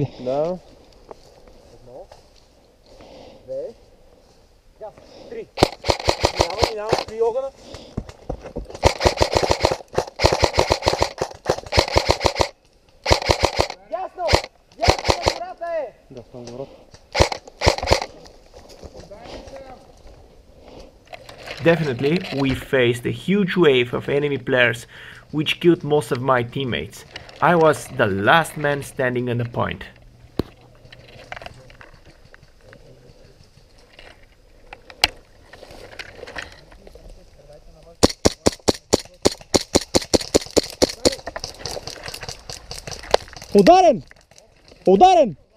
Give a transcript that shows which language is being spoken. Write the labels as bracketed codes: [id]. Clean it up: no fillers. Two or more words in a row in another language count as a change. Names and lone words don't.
[bg] Да. Минавам при огъна. Ясно! Ясно на гората е! Да, съм на гората. [en] Definitely, we faced a huge wave of enemy players which killed most of my teammates. I was the last man standing on the point. [bg] Ударен! Ударен!